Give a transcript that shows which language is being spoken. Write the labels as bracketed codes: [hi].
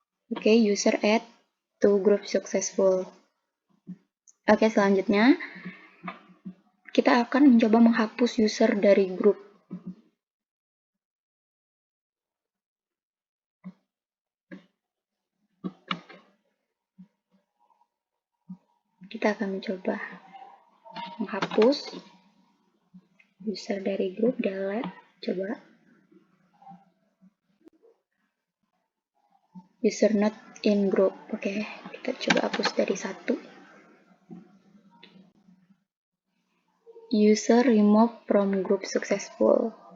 [en] Oke, user add to group successful. [id] Oke, selanjutnya kita akan mencoba menghapus user dari grup. Kita akan mencoba menghapus user dari grup, delete, coba. [en] User not in group. [id] Oke, kita coba hapus dari 1. [en] User remove from group successful.